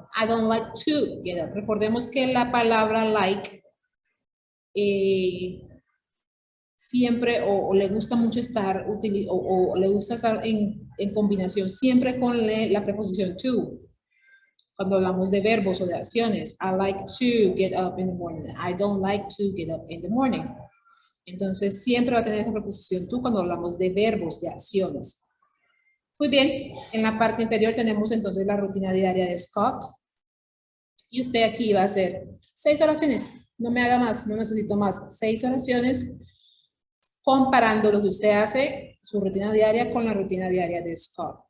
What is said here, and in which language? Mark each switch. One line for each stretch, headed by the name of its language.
English: I don't like to get up.
Spanish: Recordemos que la palabra like siempre o le gusta mucho estar o le gusta estar en combinación siempre con la preposición to. Cuando hablamos de verbos o de acciones,
English: I like to get up in the morning. I don't like to get up in the morning.
Spanish: Entonces, siempre va a tener esa preposición to cuando hablamos de verbos, de acciones. Muy bien, en la parte inferior tenemos entonces la rutina diaria de Scott. Y usted aquí va a hacer 6 oraciones. No me haga más, no necesito más. 6 oraciones comparando lo que usted hace, su rutina diaria, con la rutina diaria de Scott.